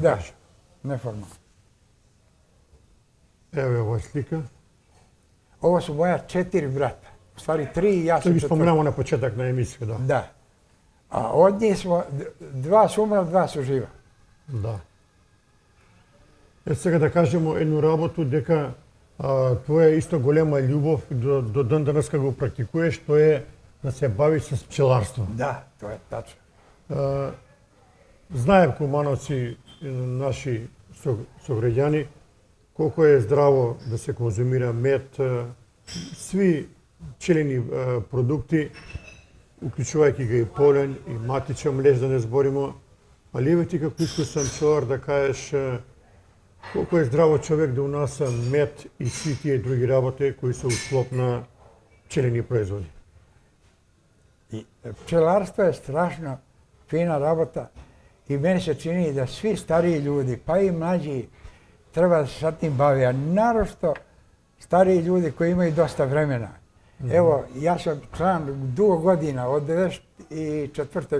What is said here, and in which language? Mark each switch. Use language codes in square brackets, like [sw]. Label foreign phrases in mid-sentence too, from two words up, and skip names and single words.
[sr] Da, kaže. neformalno. Evo je ova slika. Ovo su moja 4 brata. U stvari 3 i ja To sam bi 4. [mk] spomenamo na početak na emisiju, da. [sr] Da. A od njih smo, 2 su umrla, 2 su živa. Da. [mk] Сега да кажемо едну работу дека твоја исто голема љубов до ден денес го практикуваш, тоа е да се бавиш с пчеларство. [sr] Da, to je tačno. [mk] Знаем кумановци, наши сограѓани, колко е здраво да се конзумира мед, сви пчелини продукти, уклучувајќи ги и полен и матичен млеж, да не зборимо, али еве ти како искусен пчелар да кажеш колко е здраво човек да унаса мед и сви тие други работи кои се у склоп на пчелини производи. [sr] I pčelarstvo je strašno fina rabota i meni se čini da svi stariji ljudi, pa i mlađi, treba da se sa tim bavi, a naročito stariji ljudi koji imaju dosta vremena. Evo, ja sam član dugo godina, od 1994.